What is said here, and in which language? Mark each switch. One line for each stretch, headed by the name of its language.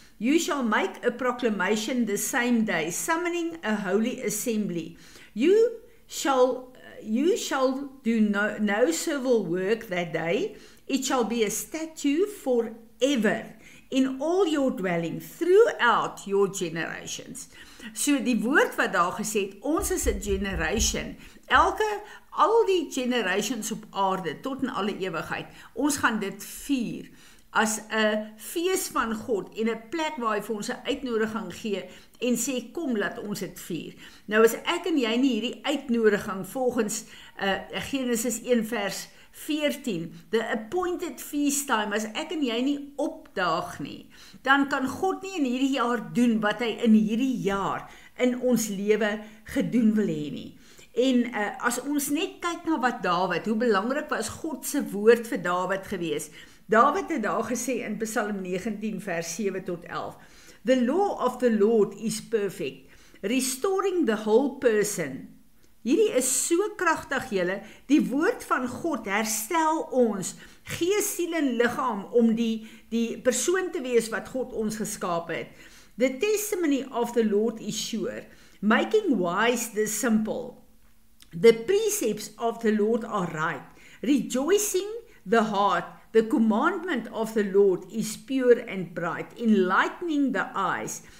English: You shall make a proclamation the same day, summoning a holy assembly. You shall do no civil work that day. It shall be a statute forever in all your dwelling throughout your generations.
Afrikaans: So die woord wat daar gesê het, ons is 'n generation, al die generations op aarde, tot in alle ewigheid, ons gaan dit vier, as 'n fees van God, en 'n plek waar hy vir ons 'n uitnodiging gee, en sê, kom, laat ons dit vier. Nou as ek en jy nie hierdie uitnodiging, volgens Genesis 1 vers 14,
English: the appointed feast time,
Afrikaans: as ek en jy nie opdaag nie, dan kan God nie in hierdie jaar doen wat hy in hierdie jaar in ons lewe gedoen wil hê nie. En as ons net kyk na wat Dawid, hoe belangrik was God se woord vir Dawid gewees. Dawid het daar gesê in Psalm 19 vers 7 tot 11,
English: the law of the Lord is perfect, restoring the whole person.
Afrikaans: Hierdie is so kragtig julle, die woord van God herstel ons, gees, siel en liggaam, om die persoon te wees wat God ons geskaap het.
English: The testimony of the Lord is sure, making wise the simple. The precepts of the Lord are right, rejoicing the heart. The commandment of the Lord is pure and bright, enlightening the eyes.